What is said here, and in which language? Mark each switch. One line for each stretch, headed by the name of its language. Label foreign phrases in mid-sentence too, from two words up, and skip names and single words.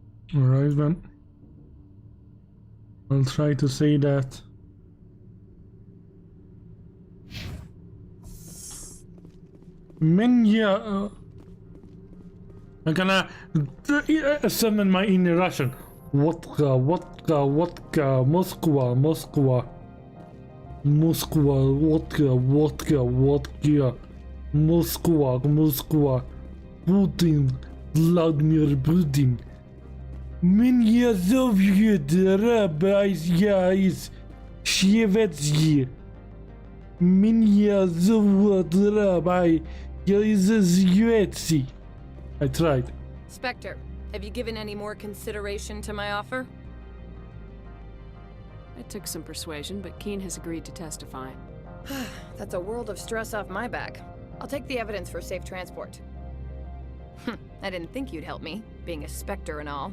English: Alright then. I'll try to say that. Minja. I'm gonna summon my inner Russian.
Russian: Водка, водка, водка, Москва, Москва. Москва, водка, водка, водка. Москва, Москва. Путин, Владимир Путин. Меня зовут Рабайс Швеции. Меня зовут Рабай из Швеции.
English: I tried. Spectre, have you given any more consideration to my offer? It took some persuasion, but Keen has agreed to testify. That's a world of stress off my back. I'll take the evidence for safe transport. I didn't think you'd help me, being a Spectre and all.